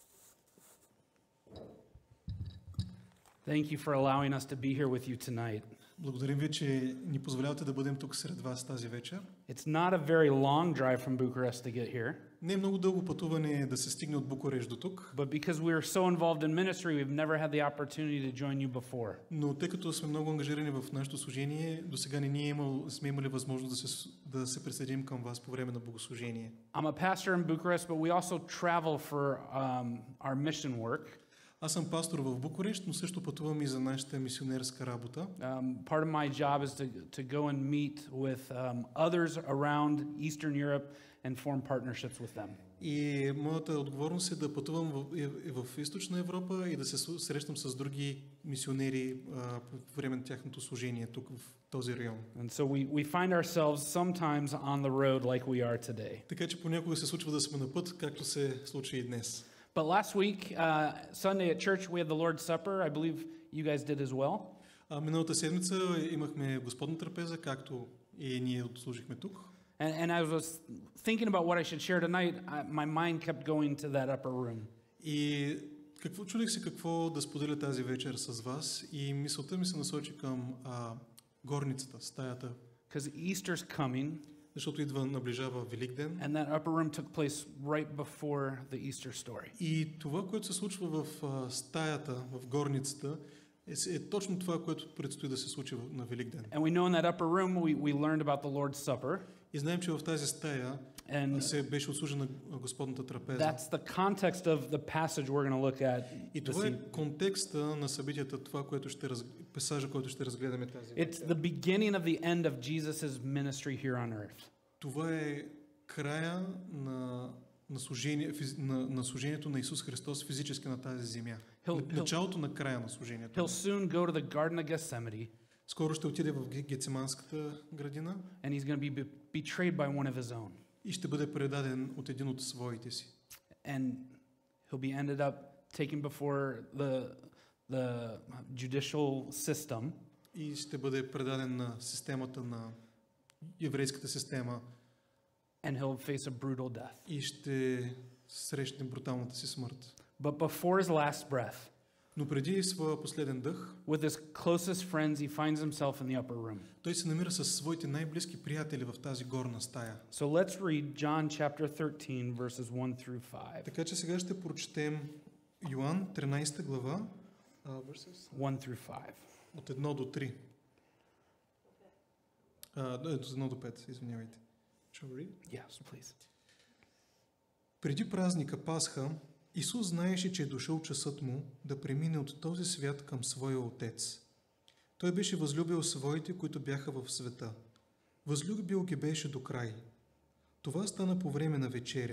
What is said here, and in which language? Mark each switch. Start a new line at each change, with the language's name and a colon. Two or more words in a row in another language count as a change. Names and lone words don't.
English: Thank you for allowing us to be here with you tonight.
Bulgarian: Благодарим ви, че ни позволявате да бъдем тук сред вас тази вечер.
English: It's not a very long drive from Bucharest to get here,
Bulgarian: Не е много дълго пътуване да се стигне от Букурещ до тук,
English: but because we are so involved in ministry, we've never had the opportunity to join you before.
Bulgarian: но тъй като сме много ангажирани в нашето служение, до сега не сме имали възможност да се присъединим към вас по време на богослужение.
English: I'm a pastor in Bucharest, but we also travel for our mission work.
Bulgarian: Аз съм пастор в Букурещ, но също пътувам и за нашата мисионерска работа.
English: Part of my job is to go and meet with others around Eastern Europe and form partnerships with them.
Bulgarian: И моята отговорност е да пътувам в Източна Европа и да се срещам с други мисионери по време на тяхното служение тук в този район.
English: And so we find ourselves sometimes on the road like we are today.
Bulgarian: Така че понякога се случва да сме на път, както се случи и днес.
English: But last week, Sunday at church, we had the Lord's Supper. I believe you guys did as well.
Bulgarian: Миналата седмица имахме Господна трапеза, както и ние отслужихме тук.
English: And I was thinking about what I should share tonight. My mind kept going to that upper room.
Bulgarian: И чудех се какво да споделя тази вечер с вас и мисълта ми се насочи към горницата, стаята.
English: Because Easter's coming.
Bulgarian: Защото наближава Великден.
English: And that upper room took place right before the Easter story.
Bulgarian: И това, което се случва в стаята, в горницата, е точно това, което предстои да се случи на Великден.
English: And we know in that upper room we learned about the Lord's Supper.
Bulgarian: И знаем, че в тази стая се беше отслужена Господната трапеза.
English: That's the context of the passage we're going to look at.
Bulgarian: И това е контекста на събитията, пасажа, който ще разгледаме тази вечер.
English: It's the beginning of the end of Jesus' ministry here on earth.
Bulgarian: Това е края на служението на Исус Христос физически на тази земя. Началото на края на служението.
English: He'll soon go to the Garden of Gethsemane.
Bulgarian: Скоро ще отиде в Гециманската градина.
English: And he's going to be betrayed by one of his own.
Bulgarian: И ще бъде предаден от един от своите си.
English: And he'll be ended up taken before the judicial system.
Bulgarian: И ще бъде предаден на системата на еврейската система.
English: And he'll face a brutal death.
Bulgarian: И ще срещне бруталната си смърт.
English: But before his last breath,
Bulgarian: но преди своя последен дъх,
English: with his closest friends, he finds himself in the upper room.
Bulgarian: Той се намира със своите най-близки приятели в тази горна стая.
English: So let's read John chapter 13 verses 1 through 5.
Bulgarian: Така че сега ще прочетем Йоан 13 глава,
English: 1 through 5.
Bulgarian: От 1 до 3. От 1 до 5, извинявайте.
English: Yes, please.
Bulgarian: Преди празника Пасха, Исус знаеше, че е дошъл часът му да премине от този свят към своя Отец. Той беше възлюбил своите, които бяха в света. Възлюбил ги беше до край. Това стана по време на вечеря.